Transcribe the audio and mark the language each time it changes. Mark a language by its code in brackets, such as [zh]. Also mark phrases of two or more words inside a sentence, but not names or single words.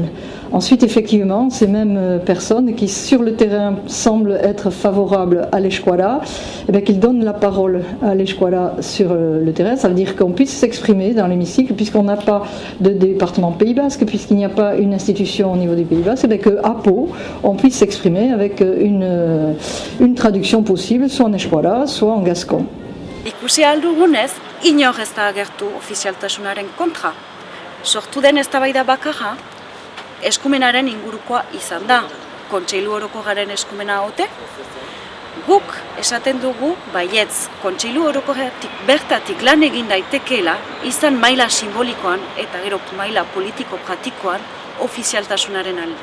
[fr] Ensuite, effectivement, ces mêmes personnes qui, sur le terrain, semblent être favorables à l'Eshkwara, qu'ils donnent la parole à l'Eshkwara sur le terrain. Ça veut dire qu'on puisse s'exprimer dans l'hémicycle, puisqu'on n'a pas de département Pays Basque, puisqu'il n'y a pas une institution au niveau du Pays Basque, qu'à Pau, on puisse s'exprimer avec une traduction possible, soit en Eshkwara, soit en gascon. [eu] Ikusi aldugunez, inor ez da agertu ofizialtasunaren kontra. Sortu den eztabaida bakarra, eskumenaren ingurukoa izan da. Kontseilu Orokorraren eskumena ote? Guk esaten dugu baietz, Kontseilu Orokorretik bertatik lan egin daitekeela, izan maila simbolikoan eta gero maila politiko-pratikoan ofizialtasunaren alde.